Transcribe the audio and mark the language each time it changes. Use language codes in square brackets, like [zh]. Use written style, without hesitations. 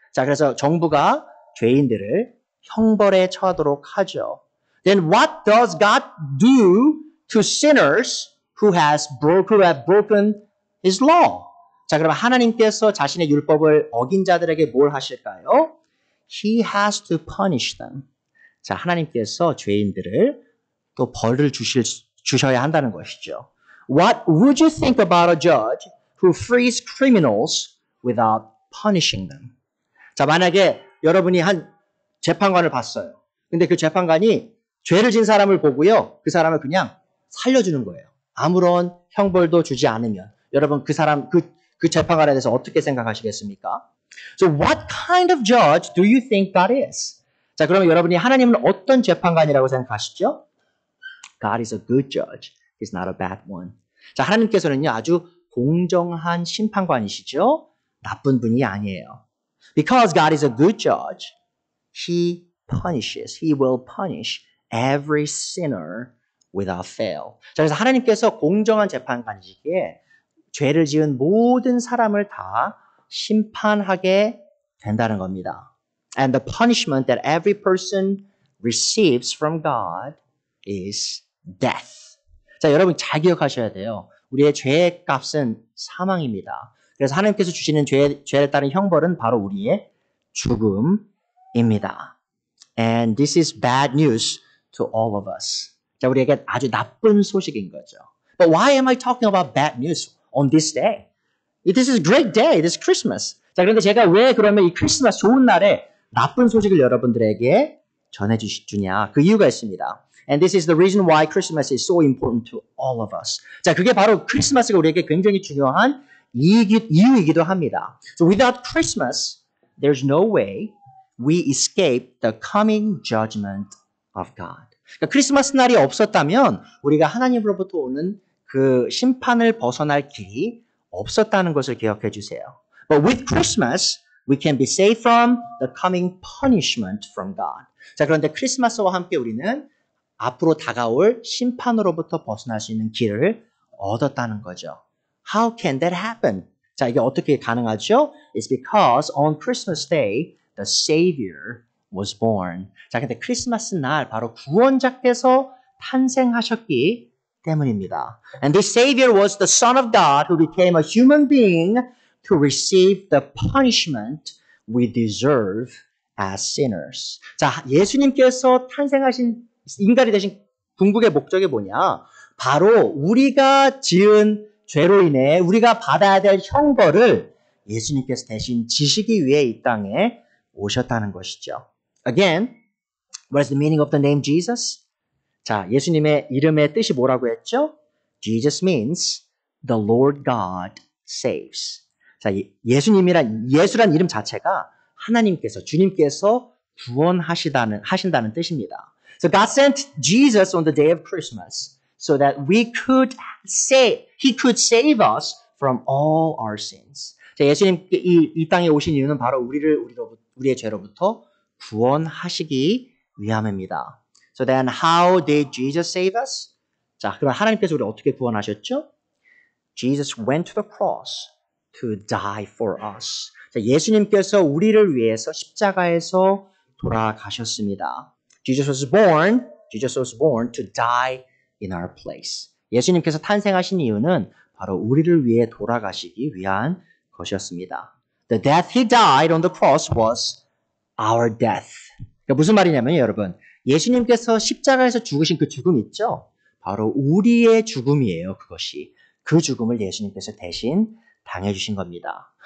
[ko] 자, 그래서 정부가 죄인들을 형벌에 처하도록 하죠. [en] Then what does God do to sinners who have broken His law? [ko] 자, 그럼 하나님께서 자신의 율법을 어긴 자들에게 뭘 하실까요? [en] He has to punish them. [ko] 자, 하나님께서 죄인들을 또 벌을 주셔야 한다는 것이죠. [en] What would you think about a judge who frees criminals without punishing them? [ko] 자, 만약에 여러분이 한 재판관을 봤어요. 근데 그 재판관이 죄를 진 사람을 보고요. 그 사람을 그냥 살려주는 거예요. 아무런 형벌도 주지 않으면. 여러분 그 사람, 그 재판관에 대해서 어떻게 생각하시겠습니까? [en] So what kind of judge do you think God is? [ko] 자, 그러면 여러분이 하나님은 어떤 재판관이라고 생각하시죠? [en] God is a good judge. He's not a bad one. [ko] 자, 하나님께서는요, 아주 공정한 심판관이시죠? 나쁜 분이 아니에요. [en] Because God is a good judge, He punishes, He will punish every sinner without fail. [ko] 자, 그래서 하나님께서 공정한 재판관이시기에 죄를 지은 모든 사람을 다 심판하게 된다는 겁니다. [en] And the punishment that every person receives from God is death. [ko] 자, 여러분 잘 기억하셔야 돼요. 우리의 죄의 값은 사망입니다. 그래서 하나님께서 주시는 죄에 따른 형벌은 바로 우리의 죽음입니다. [en] And this is bad news to all of us. [ko] 자, 우리에게 아주 나쁜 소식인 거죠. [en] But why am I talking about bad news on this day? This is a great day. This is Christmas. [ko] 자, 그런데 제가 왜 그러면 이 크리스마스 좋은 날에 나쁜 소식을 여러분들에게 전해주냐? 그 이유가 있습니다. [en] And this is the reason why Christmas is so important to all of us. [ko] 자, 그게 바로 크리스마스가 우리에게 굉장히 중요한 이유이기도 합니다. [en] So without Christmas, there's no way we escape the coming judgment of God. [ko] 그러니까 크리스마스 날이 없었다면 우리가 하나님으로부터 오는 그 심판을 벗어날 길이 없었다는 것을 기억해 주세요. [en] But with Christmas, we can be saved from the coming punishment from God. [ko] 자, 그런데 크리스마스와 함께 우리는 앞으로 다가올 심판으로부터 벗어날 수 있는 길을 얻었다는 거죠. [en] How can that happen? [ko] 자, 이게 어떻게 가능하죠? [en] It's because on Christmas Day, the Savior was born. [ko] 자, 근데 크리스마스 날 바로 구원자께서 탄생하셨기 때문입니다. [en] And this Savior was the Son of God who became a human being to receive the punishment we deserve as sinners. [ko] 자, 예수님께서 탄생하신 인간이 되신 궁극의 목적이 뭐냐? 바로 우리가 지은 죄로 인해 우리가 받아야 될 형벌을 예수님께서 대신 지시기 위해 이 땅에 오셨다는 것이죠. [en] Again, what is the meaning of the name Jesus? [ko] 자, 예수님의 이름의 뜻이 뭐라고 했죠? [en] Jesus means the Lord God saves. [ko] 자, 예수란 이름 자체가 하나님께서, 주님께서 하신다는 뜻입니다. [en] So God sent Jesus on the day of Christmas so that He could save us from all our sins. [ko] 자, 예수님 이 땅에 오신 이유는 바로 우리의 죄로부터 구원하시기 위함입니다. [en] So then how did Jesus save us? [ko] 자, 그럼 하나님께서 우리를 어떻게 구원하셨죠? [en] Jesus went to the cross to die for us. [ko] 자, 예수님께서 우리를 위해서 십자가에서 돌아가셨습니다. [en] Jesus was born to die in our place. [ko] 예수님께서 탄생하신 이유는 바로 우리를 위해 돌아가시기 위한 것이었습니다. [en] The death he died on the cross was our death. [ko] 그러니까 무슨 말이냐면 여러분, 예수님께서 십자가에서 죽으신 그 죽음 있죠? 바로 우리의 죽음이에요, 그것이. 그 죽음을 예수님께서 대신 당해주신 겁니다.